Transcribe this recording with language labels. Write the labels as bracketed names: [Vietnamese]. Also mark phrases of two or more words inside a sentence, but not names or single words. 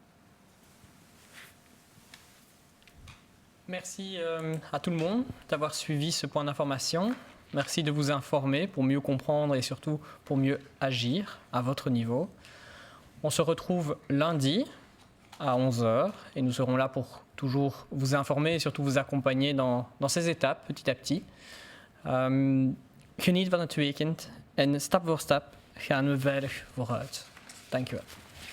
[French] Merci à tout le monde d'avoir suivi ce point d'information. Merci de vous informer pour mieux comprendre et surtout pour mieux agir à votre niveau. On se retrouve lundi à 11h et nous serons là pour toujours vous informer et surtout vous accompagner dans ces étapes petit à petit. [Dutch] Geniet van het weekend en stap voor stap gaan we veilig vooruit. Dank je wel.